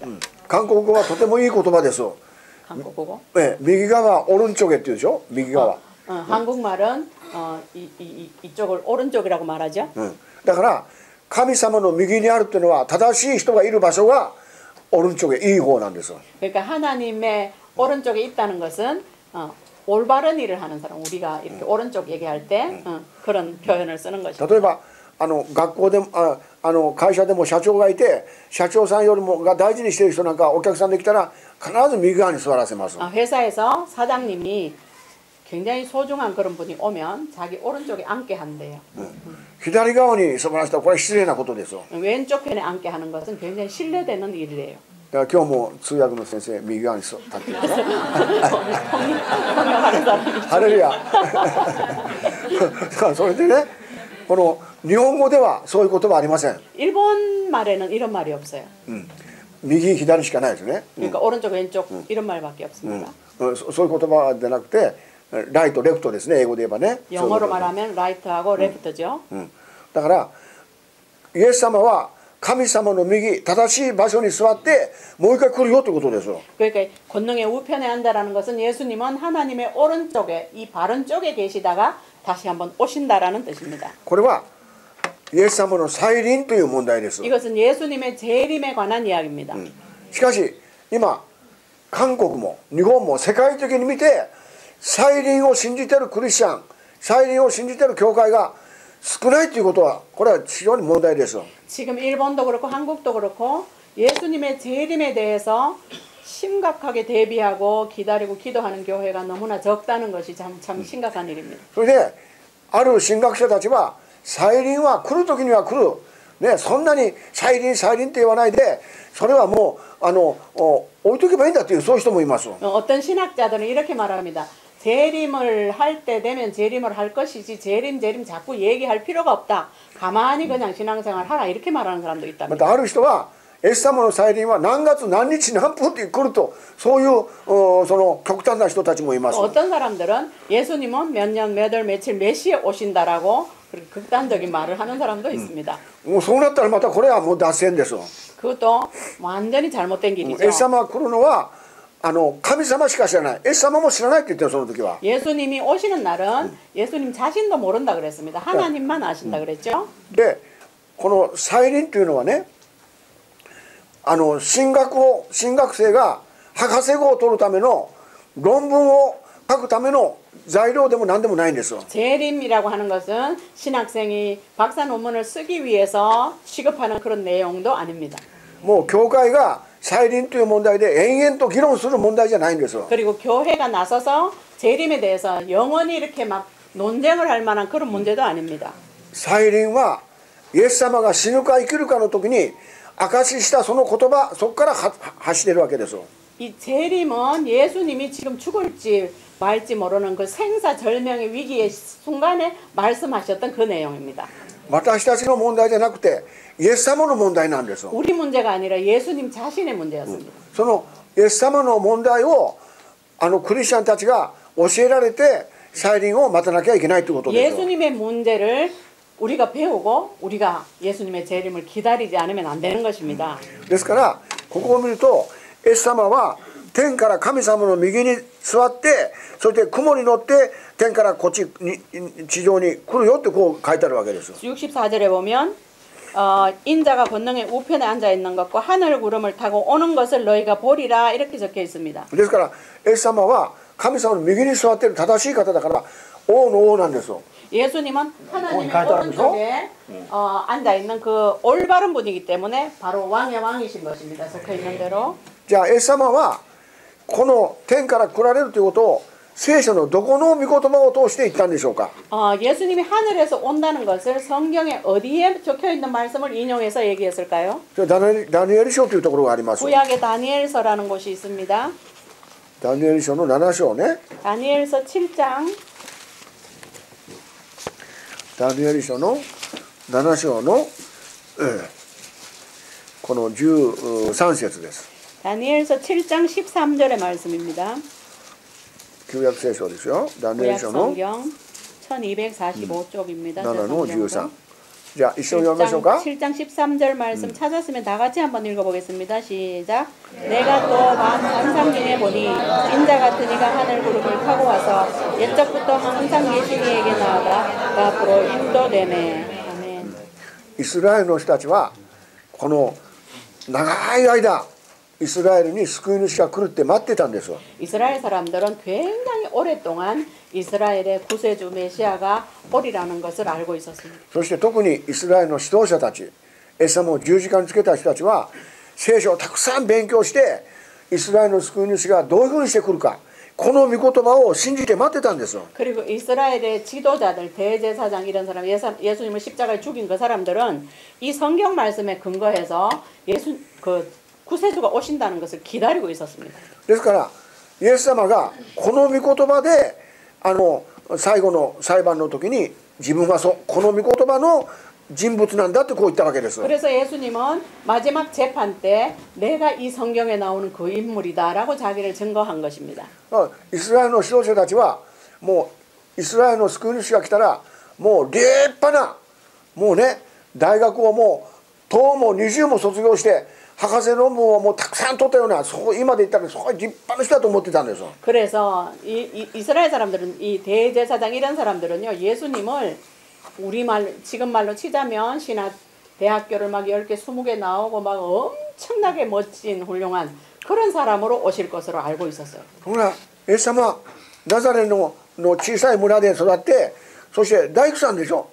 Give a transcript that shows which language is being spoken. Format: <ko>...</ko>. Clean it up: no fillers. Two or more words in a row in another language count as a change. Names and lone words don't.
<ja>韓国語はとてもいい言葉です。</ja> <ko>한국어고?</ko> <ja>右側オルンチョゲっていうでしょ。右側。</ja> <ko>한국말은 이쪽을 오른쪽이라고 말하죠.</ko> <ja>だから神様の右にあるっていうのは正しい人がいる場所がオルンチョゲいい方なんです。</ja> <ko>그러니까 하나님의 오른쪽에 있다는 것은 올바른 일을 하는 사람 우리가 이렇게 오른쪽 얘기할 때 그런 표현을 쓰는 것이죠.</ko> <ja>例えば学校でも会社でも社長がいて社長さんよりもが大事にしている人なんかお客さんで来たら必ず右側に座らせます。</ja> <ko>회사에서 사장님이 굉장히 소중한 그런 분이 오면 자기 오른쪽에 앉게 한대요.</ko> <ja>左側に座らせたらこれは失礼なことです。</ja> <ko>왼쪽 편에 앉게 하는 것은 굉장히 신뢰되는 일이래요.</ko> <ja>だから今日も通訳の先生右側に立ってる。</ja> <ko>통역하는 사람이</ko> <ja>ハレルヤ。それでね、この日本語ではそういう言葉ありません。</ja> <ko>일본 말에는 이런 말이 없어요.</ko> <ja>右左しかないですね。</ja> <ko>그러니까 오른쪽 왼쪽 이런 말밖에 없습니다.</ko> <ja>そういう言葉でなくて</ja> <en>right left</en> <ja>ですね。英語で言えばね。</ja> <ko>영어로 말하면 라이트하고 레프트죠.</ko> <ja>だからイエス様は神様の右正しい場所に座ってもう一回来るよということです。</ja> <ko>그러니까 권능의 우편에 앉다라는 것은 예수님은 하나님의 오른쪽에 이 바른 쪽에 계시다가 다시 한번 오신다라는 뜻입니다.</ko> <ja>これはイエス様の再臨という問題です。</ja> <ko>이것은 예수님의 재림에 관한 이야기입니다.</ko> <ja>しかし今韓国も日本も世界的に見て再臨を信じているクリスチャン再臨を信じている教会が少ないということはこれは非常に問題です。</ja> <ko>지금 일본도 그렇고 한국도 그렇고 예수님의 재림에 대해서 심각하게 대비하고 기다리고 기도하는 교회가 너무나 적다는 것이 참 심각한 일입니다.</ko> <ja>それである神学者たちは再臨は来る時には来る、ね、そんなに再臨って言わないでそれはもう置いとけばいいんだというそういう人もいます。</ja> <ko>어떤 신학자들은 이렇게 말합니다. 재림을 할 때 되면 재림을 할 것이지 재림 자꾸 얘기할 필요가 없다. 가만히 그냥 신앙생활 하라 이렇게 말하는 사람도</ko> <ja>ま</ja> <ko>있답니다.</ko> <ja>たある人はイエス様の再臨は何月何日何分って来るとそういうその極端な人たちもいます。</ja> <ko>또 어떤 사람들은 예수님은 몇 년, 몇 월, 며칠, 몇 시에 오신다라고 그렇게 극단적인 말을 하는 사람도 있습니다.</ko> <ja>もうそうなったらまたこれはもう脱線です。</ja> <ko>그것도 완전히 잘못된</ko> <ja>イエ</ja> <ko>길이죠.</ko> <ja>ス様が来るのは神様しか知らない。イエス様も知らないって言ってるその時は。</ja> <ko>예수님이 오시는 날은 예수님 자신도 모른다 그랬습니다. 하나님만 아신다 그랬죠.</ko> <ja>でこの再臨というのはね進学生が博士号を取るための論文を書くための材料でも何でもないんですよ。</ja> <ko>재림이라고 하는 것은 신학생이 박사 논문을 쓰기 위해서 취급하는 그런 내용도 아닙니다.</ko> <ja>もう教会が再臨という問題で延々と議論する問題じゃないんですよ。</ja> <ko>그리고 교회가 나서서 재림에 대해서 영원히 이렇게 막 논쟁을 할 만한 그런 문제도 아닙니다.</ko> <ja>再臨はイエス様が死ぬか生きるかの時に証ししたその言葉そこから発してるわけですよ。</ja> <ko>이 재림은 예수님이 지금 죽을지 말지 모르는 그 생사절명의 위기의 순간에 말씀하셨던 그 내용입니다.</ko> <ja>私たちの問題じゃなくてイエス様の問題なんですよ。</ja> <ko>우리 문제가 아니라 예수님 자신의 문제였습니다.</ko> <ja>そのイエス様の問題をクリスチャンたちが教えられて再臨を待たなきゃいけないということですよ。</ja> <ko>예수님의 문제를 우리가 배우고 우리가 예수님의 재림을 기다리지 않으면 안 되는 것입니다.</ko> <ja>ですからここを見るとイエス様は天から神様の右に座ってそして雲に乗って天からこっちに地上に来るよってこう書いてあるわけです。</ja> <ko>64절에 보면 인자가 권능의 우편에 앉아 있는 것과 하늘 구름을 타고 오는 것을 너희가 보리라 이렇게 적혀 있습니다.</ko> <ja>ですからイエス様は神様の右に座っている正しい方だから王の王なんですよ。</ja> <ko>예수님은 하나님의 오른쪽에 앉아 있는 그 올바른 분이기 때문에 바로 왕의 왕이신 것입니다. 적혀 있는 대로.</ko> <ja>じゃあイエス様はこの天から来られるということを聖書のどこの御言葉を通して言ったんでしょうか。</ja> <ko>예수님이 하늘에서 온다는 것을 성경에 어디에 적혀 있는 말씀을 인용해서 얘기했을까요?</ko> <ja>ダニエル書というところがあります。</ja> <ko>구약의 다니엘서라는 곳이 있습니다.</ko> <ja>ダニエル書の7章ね。</ja> <ko>다니엘서 7장</ko> <ja>ダニエル書の7章の、この13節です。</ja> <ko>다니엘서 7장 13절의 말씀입니다.</ko> <ja>旧約聖書ですよ。ダニエル</ja> <ko>구약</ko> <ja>書の</ja> <ko>성경 1245쪽입니다.</ko> <ja>7 の13。じゃあ一緒に読みましょうか。</ja> <ko>7장 13절 말씀 찾았으면 다 같이 한번 읽어보겠습니다. 시작. 내가 또 환상 중에 보니 인자 같은 이가 하늘 구름을 타고 와서 옛적부터 항상 계신 이에게 나아가 앞으로 인도되네. 아멘.</ko> <ja>イスラエルの人たちはこの長い間イスラエルに救い主が来るって待ってたんですよ。</ja> <ko>이스라엘 사람들은 굉장히 오랫동안 이스라엘의 구세주 메시아가 오리라는 것을 알고 있었습니다.</ko> <ja>そして特にイスラエルの指導者たち、イエス様を十字架につけた人たちは聖書をたくさん勉強してイスラエルの救い主がどういうふうにしてくるか、この御言葉を信じて待ってたんですよ。</ja> <ko>그리고 이스라엘의 지도자들, 대제사장 이런 사람, 예수님을 십자가에 죽인 그 사람들은 이 성경 말씀에 근거해서 구세주가 오신다는 것을 기다리고 있었습니다.</ko> <ja>ですからイエス様がこの御言葉で最後の裁判の時に自分はこの御言葉の人物なんだってこう言ったわけです。</ja> <ko>그래서 예수님은 마지막 재판 때 내가 이 성경에 나오는 그 인물이다라고 자기를 증거한 것입니다.</ko> <ja>イスラエルの指導者たちはもうイスラエルの救い主が来たらもう立派なもうね大学をもう10も20も卒業して博士論文をもうたくさん取ったような今で言ったらそういう立派な人だと思ってたんですよ。</ja> <ko>그래서 이스라엘 사람들은 이 대제사장 이런 사람들은요 예수님을 지금 말로 치자면 신학 대학교를 막 10개 20개 나오고 막 엄청나게 멋진 훌륭한 그런 사람으로 오실 것으로 알고 있었어요.</ko> <ja>ほらイエス様はナザレの小さい村で育ってそして大工さんでしょ。</ja>